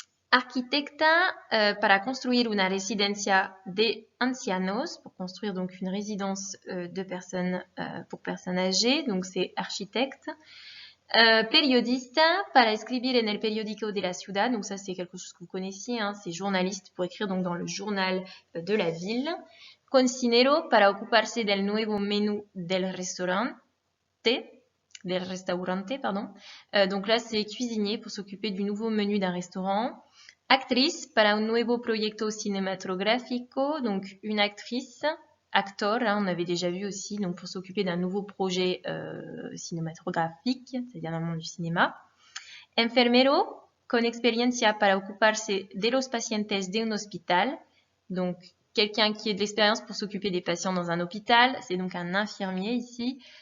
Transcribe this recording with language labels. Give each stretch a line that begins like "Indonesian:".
Spanish: Arquitecta para construire una residencia de ancianos,
French: pour construire donc une résidence de personnes pour personnes âgées, donc c'est architecte.
Spanish: Periodista para escribir en el periódico de la ciudad,
French: donc ça c'est quelque chose que vous connaissiez, hein, c'est journaliste pour écrire donc dans le journal de la ville.
Spanish: Cocinero para ocuparse del nuevo menú del restaurante.
French: Donc là, c'est cuisinier pour s'occuper du nouveau menu d'un restaurant.
Spanish: Actrice para un nuevo proyecto cinematográfico,
French: donc une actrice. Actor, hein, on avait déjà vu aussi, donc pour s'occuper d'un nouveau projet cinématographique, c'est-à-dire dans le monde du cinéma.
Spanish: Enfermero, con experiencia para ocuparse de los pacientes de un hospital,
French: donc quelqu'un qui ait de l'expérience pour s'occuper des patients dans un hôpital, c'est donc un infirmier ici.